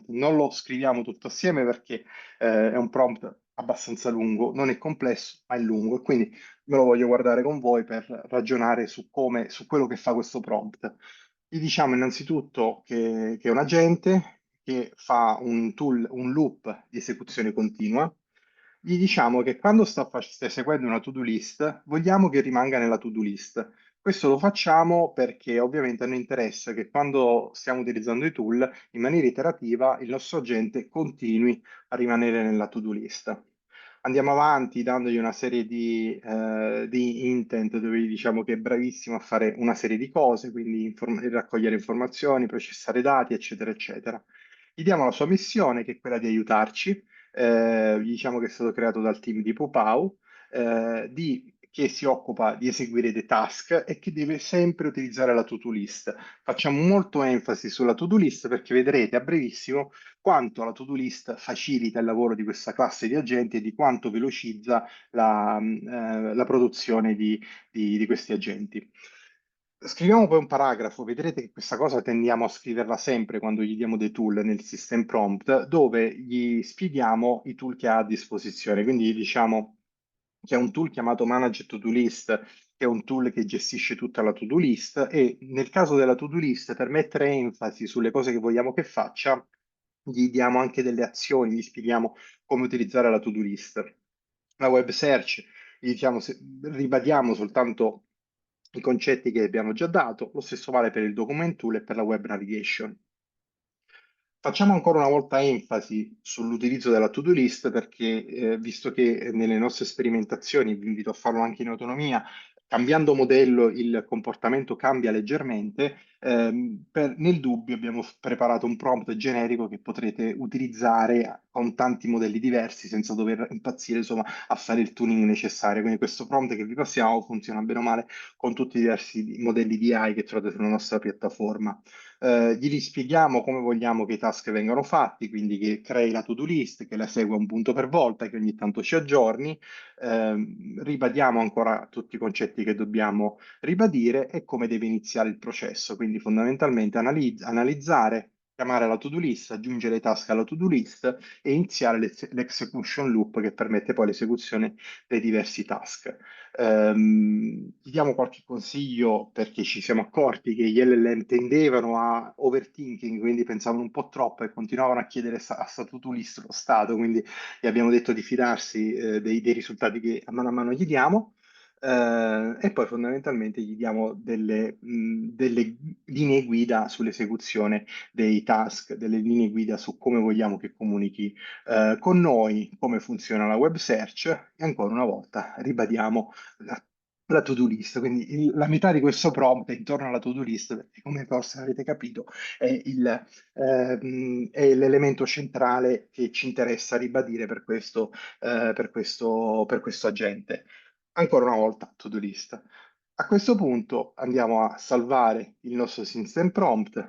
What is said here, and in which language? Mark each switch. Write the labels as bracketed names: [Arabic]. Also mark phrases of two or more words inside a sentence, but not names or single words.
[Italian] Non lo scriviamo tutto assieme perché è un prompt abbastanza lungo, non è complesso, ma è lungo e quindi me lo voglio guardare con voi per ragionare su come, su quello che fa questo prompt. Gli diciamo innanzitutto che è un agente che fa un tool, un loop di esecuzione continua. Gli diciamo che quando sta eseguendo una [English] to-do list, [Italian] vogliamo che rimanga nella [English] to-do list. [Italian] Questo lo facciamo perché ovviamente a noi interessa che quando stiamo utilizzando i tool, in maniera iterativa, il nostro agente continui a rimanere nella [English] to-do list. [Italian] Andiamo avanti dandogli una serie di intent dove gli diciamo che è bravissimo a fare una serie di cose, quindi raccogliere informazioni, processare dati, eccetera, eccetera. Gli diamo la sua missione, che è quella di aiutarci. Gli diciamo che è stato creato dal team di Popau, che si occupa di eseguire dei task e che deve sempre utilizzare la [English] to-do list. [Italian] Facciamo molto enfasi sulla [English] to-do list [Italian] perché vedrete a brevissimo quanto la [English] to-do list [Italian] facilita il lavoro di questa classe di agenti e di quanto velocizza la produzione di questi agenti. Scriviamo poi un paragrafo, vedrete che questa cosa tendiamo a scriverla sempre quando gli diamo dei tool nel [English] system prompt, [Italian] dove gli spieghiamo i tool che ha a disposizione. Quindi gli diciamo che è un tool chiamato Manage To-Do List, che è un tool che gestisce tutta la [English] to-do list [Italian] e nel caso della [English] to-do list, [Italian] per mettere enfasi sulle cose che vogliamo che faccia, gli diamo anche delle azioni, gli spieghiamo come utilizzare la [English] to-do list. [Italian] La [English] web search, [Italian] gli diciamo, ribadiamo soltanto i concetti che abbiamo già dato, lo stesso vale per il [English] document tool [Italian] e per la [English] web navigation. [Italian] Facciamo ancora una volta enfasi sull'utilizzo della [English] to-do list [Italian] perché, visto che nelle nostre sperimentazioni, vi invito a farlo anche in autonomia, cambiando modello il comportamento cambia leggermente, nel dubbio abbiamo preparato un prompt generico che potrete utilizzare con tanti modelli diversi senza dover impazzire, insomma, a fare il tuning necessario. Quindi questo prompt che vi passiamo funziona bene o male con tutti i diversi modelli di AI che trovate sulla nostra piattaforma. Gli rispieghiamo come vogliamo che i task vengano fatti, quindi che crei la [English] to-do list, [Italian] che la segua un punto per volta, che ogni tanto ci aggiorni. Ribadiamo ancora tutti i concetti che dobbiamo ribadire e come deve iniziare il processo. Quindi fondamentalmente analizzare, chiamare la [English] to-do list, [Italian] aggiungere i task alla [English] to-do list [Italian] e iniziare l' [English] execution loop [Italian] che permette poi l'esecuzione dei diversi task. Ti diamo qualche consiglio perché ci siamo accorti che gli LLM tendevano a overthinking, quindi pensavano un po' troppo e continuavano a chiedere a statuto list lo stato, quindi gli abbiamo detto di fidarsi dei risultati che a mano gli diamo. E poi fondamentalmente gli diamo delle linee guida sull'esecuzione dei task, delle linee guida su come vogliamo che comunichi con noi, come funziona la [English] web search [Italian] e ancora una volta ribadiamo la [English] to-do list. [Italian] Quindi la metà di questo prompt è intorno alla [English] to-do list, [Italian] perché come forse avete capito è l'elemento centrale che ci interessa ribadire per questo agente. Ancora una volta, [English] to-do list. [Italian] A questo punto andiamo a salvare il nostro [English] system prompt.